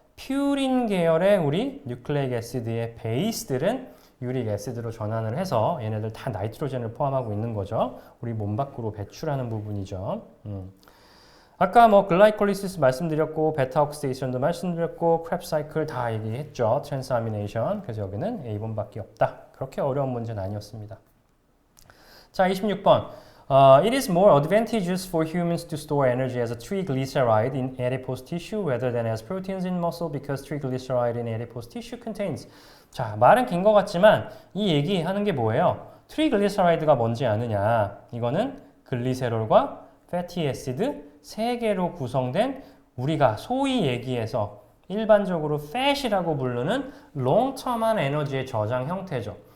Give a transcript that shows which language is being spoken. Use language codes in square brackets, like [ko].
[ko] 퓨린 계열의 우리 뉴클레익 애시드의 베이스들은 유릭 애시드로 전환을 해서 얘네들 다 나이트로젠을 포함하고 있는 거죠. 우리 몸 밖으로 배출하는 부분이죠. 아까 뭐 글라이콜리시스 말씀드렸고, 베타 옥시데이션도 말씀드렸고, 크랩 사이클 다 얘기했죠. 트랜스아미네이션. 그래서 여기는 A번밖에 없다. 그렇게 어려운 문제는 아니었습니다. 자, 26번. [en] It is more advantageous for humans to store energy as a triglyceride in adipose tissue rather than as proteins in muscle because triglyceride in adipose tissue contains. [ko] 자, 말은 긴 것 같지만 이 얘기하는 게 뭐예요? 트리글리서라이드가 뭔지 아느냐? 이거는 글리세롤과 패티애시드 3개로 구성된 우리가 소위 얘기해서 일반적으로 fat이라고 부르는 롱텀한 에너지의 저장 형태죠.